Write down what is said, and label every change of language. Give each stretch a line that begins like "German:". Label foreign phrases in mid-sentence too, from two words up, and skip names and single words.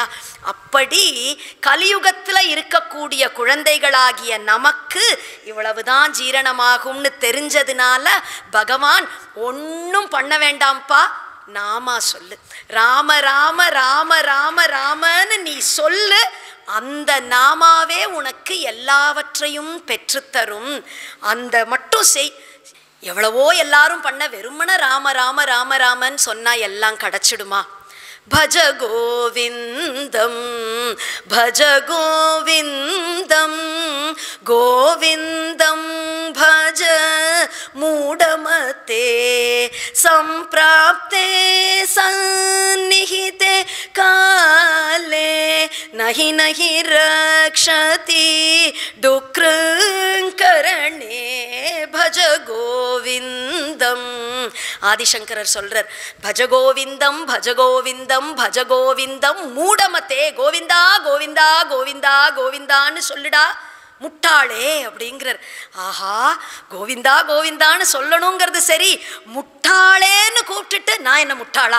Tamil: அப்படி கலியுகத்தில் இருக்கக்கூடிய குழந்தைகளாகிய நமக்கு இவ்வளவுதான் ஜீரணமாகும்னு தெரிஞ்சதுனால பகவான் ஒன்றும் பண்ண வேண்டாம்ப்பா, நாமா சொல்லு, ராம ராம ராம ராம ராமன்னு நீ சொல்லு, அந்த நாமாவே உனக்கு எல்லாவற்றையும் பெற்றுத்தரும், அந்த மட்டும் செய். எவ்வளவோ எல்லாரும் பண்ண வெறுமன ராம ராம ராம ராமன்னு சொன்னா எல்லாம் கிடைச்சிடுமா?
Sanskrit: भज गोविंदम भज गोविंदम गोविंदम भज मूढ़मते संप्राप्ते सन्निहिते काले नहीं नहीं रक्षति दुःखकरणे भज गोविंदम.
Tamil: ஆதிசங்கரர் சொல்றார்,
Sanskrit: भज गोविन्दं भज गोविन्दं भज गोविन्दं मूढमते.
Tamil: கோவிந்தா கோவிந்தா கோவிந்தா கோவிந்தான்னு சொல்லுடா முட்டாளே அப்படிங்கிறார். ஆஹா, கோவிந்தா கோவிந்தான்னு சொல்லணுங்கிறது சரி, முட்டாளேன்னு கூப்பிட்டுட்டு நான் என்ன முட்டாளா?